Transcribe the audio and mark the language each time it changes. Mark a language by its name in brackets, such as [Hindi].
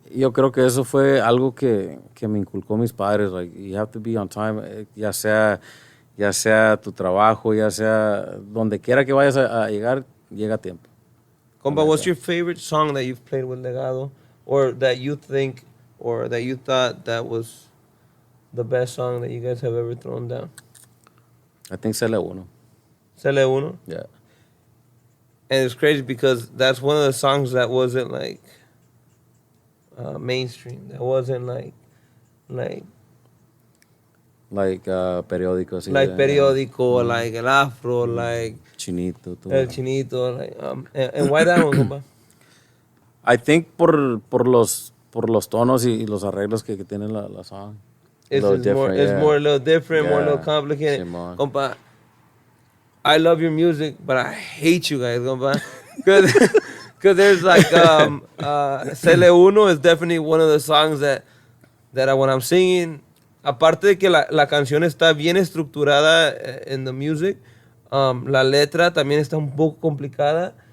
[Spanish] Yo creo que eso fue algo que me inculcó mis padres, [English] like, you have to be on time, [Spanish] ya sea tu trabajo, ya sea donde quiera que vayas a llegar, llega a tiempo. [English] Compa, what's your favorite song that you've played with Legado, or that you think, or that you thought that was the best song that you guys have ever thrown down? I think Cele Uno. Cele Uno? Yeah. And it's crazy because that's one of the songs that wasn't like mainstream. That wasn't like [Spanish] periódico, así. like periódico, like el afro, like Chinito, todo. [English] el chinito, like and why that one, compa? I think [Spanish] por los tonos y los arreglos que tiene la song. [English] It's more a little different, more a little complicated. [Spanish] Simón. [English] Compa, I love your music, but I hate you guys, compa. Because there's like Cele Uno is definitely one of the songs that when I'm singing, [Spanish] aparte de que la canción está bien estructurada [English] in the music, [Spanish] la letra también está un poco complicada.